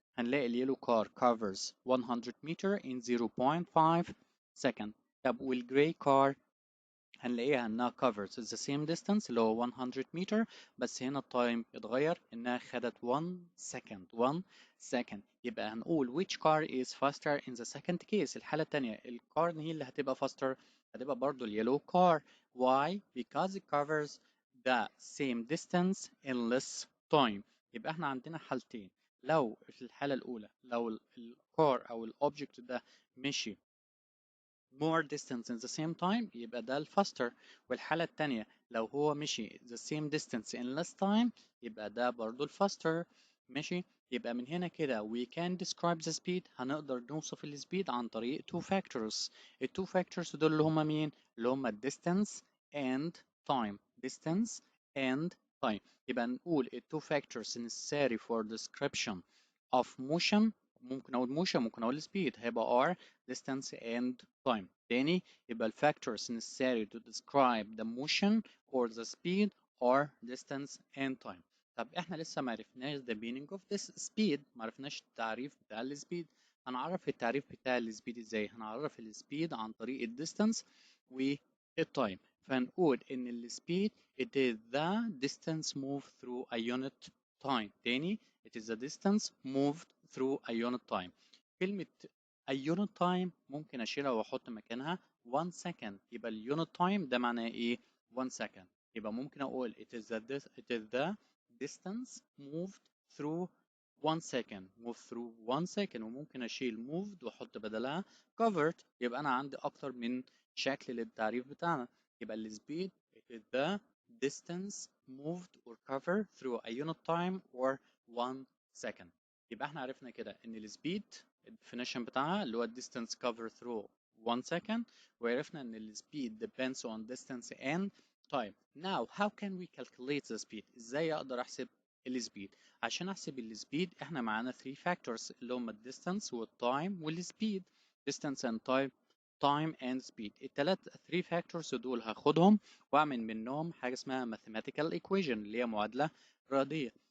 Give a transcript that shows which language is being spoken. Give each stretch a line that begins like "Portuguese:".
Arabic: هنلاقي اليلو كار
English: covers 100 meter in 0.5 second.
Arabic: طب والجراي كار هنلاقيها انها
English: covers the same distance
Arabic: اللي هو 100 meter بس هنا التايم اتغير انها خدت 1 second 1 second. يبقى هنقول
English: which car is faster in the second case.
Arabic: الحالة التانية الكار هي اللي هتبقى faster هتبقى برضو اليلو car.
English: Why? Because it covers the same distance in less time.
Arabic: يبقى احنا عندنا حالتين. لو في الحالة الأولى لو الكار أو الأوبجكت ده مشي
English: more distance in the same time
Arabic: يبقى ده الفاستر. والحالة التانية لو هو مشي
English: the same distance in less time
Arabic: يبقى ده برضو الفاستر. ماشي. يبقى من هنا كده
English: we can describe the speed.
Arabic: هنقدر نوصف السبيد عن طريق two factors. ال two factors دول اللي هما مين؟ اللي هما
English: distance and time. distance and time.
Arabic: يبقى نقول ال
English: two factors necessary for description of motion. ممكن أقول motion ممكن أقول speed هيبقى are distance and time.
Arabic: تاني يبقى ال
English: factors necessary to describe the motion or the speed are distance and time.
Arabic: طب احنا لسه ما عرفناش
English: the meaning of this speed.
Arabic: ما عرفناش التعريف بتاع السبيد. هنعرف التعريف بتاع السبيد ازاي؟ هنعرف السبيد عن طريق الديستانس والتايم. فنقول ان السبيد
English: it is the distance moved through a unit time. تاني it is the distance moved through a unit time.
Arabic: كلمة a unit time ممكن أشيلها وأحط مكانها 1 second. يبقى ال unit time ده معناه إيه؟ 1 second.
English: يبقى ممكن أقول it is the distance moved through 1 second. move through 1 second.
Arabic: وممكن أشيل moved وأحط بدلها covered. يبقى أنا عندي أكتر من شكل للتعريف بتاعنا.
English: يبقى ال speed it is the distance moved or covered through a unit time or 1 second.
Arabic: يبقى احنا عرفنا كده ان السبيد الديفينيشن بتاعها اللي هو
English: distance covered through 1 second.
Arabic: وعرفنا ان السبيد
English: depends on distance and time. Now how can we calculate the speed؟
Arabic: ازاي اقدر احسب السبيد؟ عشان احسب السبيد احنا معانا 3 factors اللي هم الديستانس والتايم والسبيد.
English: distance and time and speed.
Arabic: التلات 3 factors دول هاخدهم واعمل منهم حاجة اسمها
English: mathematical equation
Arabic: اللي هي معادلة رياضية.